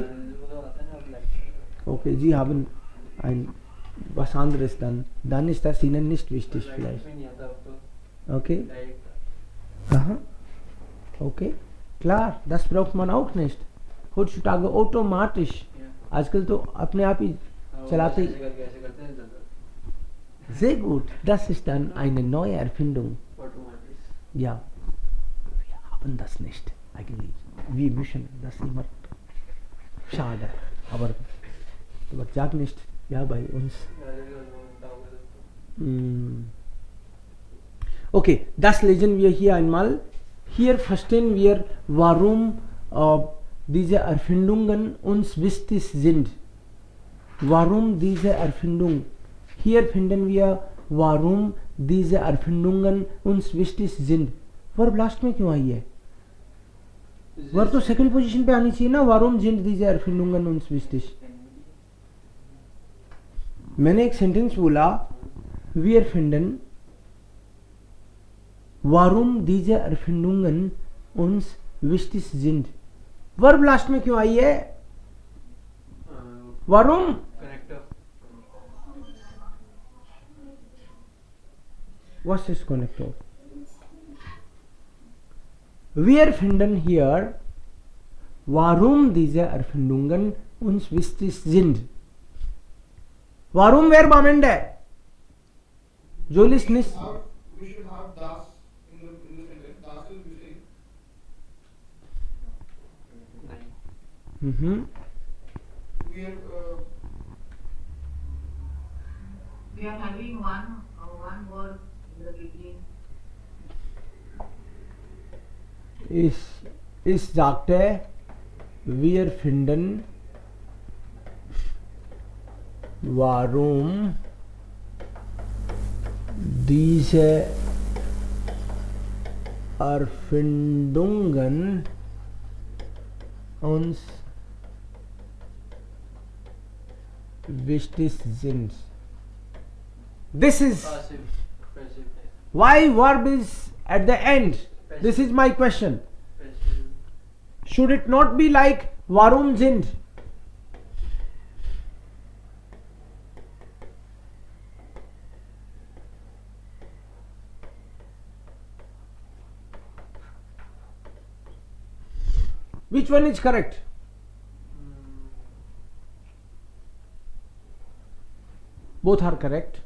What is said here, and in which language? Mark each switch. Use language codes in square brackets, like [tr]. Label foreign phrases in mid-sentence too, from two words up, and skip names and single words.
[de] Okay, Sie haben ein was anderes dann ist das Ihnen nicht wichtig vielleicht. Okay? Aha. Okay? Klar, das braucht man auch nicht. Heutzutage automatisch. [hi] आजकल तो अपने आप ही चलाते [de] Sehr gut, das ist dann eine neue Erfindung. Ja, wir haben das nicht eigentlich. Wir müssen das immer. Schade, aber sag nicht, ja, bei uns. Okay, das lesen wir hier einmal. Hier verstehen wir, warum diese Erfindungen uns wichtig sind. Warum diese Erfindung? Hier finden wir, warum diese Erfindungen uns wichtig sind. [en] verb last [hi] में क्यों आई है? वर्ब तो [en] second position [hi] पे आनी चाहिए ना. [de] warum sind diese Erfindungen uns wichtig? [hi] मैंने एक सेंटेंस बोला, [de] wir finden, warum diese Erfindungen uns विस्टिस जिंद, [en] verb last [hi] में क्यों आई है? [de] वारूम [en] कनेक्टर was is connector. [de] Wir finden hier, warum diese Erfindungen uns wichtig sind. Warum Verb am Ende? Jolis nicht. [en] We should have das in the sentence. Das is missing. Mhm. We are We are having one word in the beginning. [de] Ich sagte, wir finden, warum diese Erfindungen uns wichtig sind. [en] This is passive, passive, why verb is at the end. This is my question. passive. Should it not be like warum sind? Which one is correct? Both are correct.